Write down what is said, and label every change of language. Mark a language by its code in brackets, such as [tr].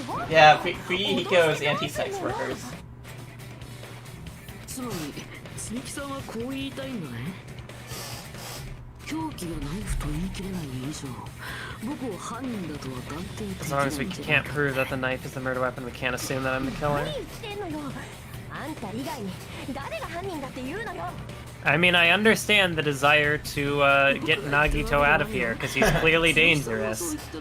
[en] Yeah, Fuyuhiko is anti-sex workers. [ja] つまり積木さんはこう言いたいんだね。凶器がナイフと言い切れない以上、僕を犯人だとは断定でき [en] As [ja] ない [en] long as we can't prove that the knife is the murder weapon, we can't assume that I'm the killer. [ja] 何言ってんのよ。あんた以外に誰が犯人だって言うのよ。 [en] I mean, I understand the desire to get Nagito out of here, because he's clearly dangerous.